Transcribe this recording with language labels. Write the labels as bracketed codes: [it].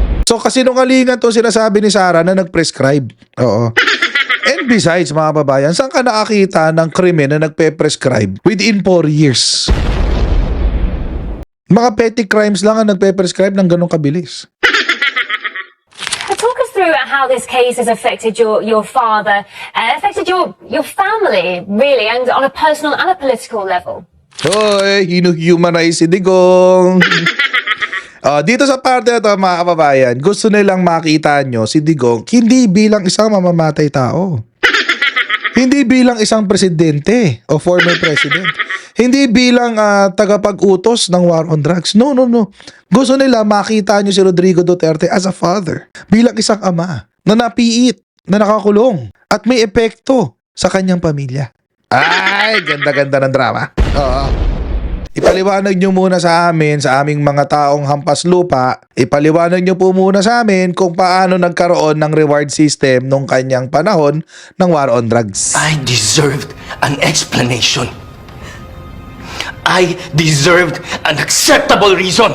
[tl] So kasinungalingan to sinasabi ni Sara na nag-prescribe. Oo. And besides, mga babayan, saan ka nakakita ng krimen na nagpe-prescribe [en] within 4 years? [tl] Mga petty crimes lang ang nagpe-prescribe ng ganong kabilis. [en] Talk us through how this case has affected your father, affected your family, really, and on a personal and a political level. [tl] Hoy, hinuhumanize si Digong. Dito sa parte na to, mga kababayan, gusto nilang makita nyo si Digong hindi bilang isang mamamatay tao. Hindi bilang isang presidente o former president. Hindi bilang tagapag-utos ng war on drugs. [en] No, no, no. [tl] Gusto nila makita nyo si Rodrigo Duterte [en] as a father. [tl] Bilang isang ama na napiit, na nakakulong, at may epekto sa kanyang pamilya. Ay, ganda-ganda ng drama. Oo. Ipaliwanag nyo muna sa amin, sa aming mga taong hampas lupa, ipaliwanag nyo po muna sa amin kung paano nagkaroon ng reward system nung kanyang panahon ng war on drugs. [en] I deserved an explanation. I deserved an acceptable reason.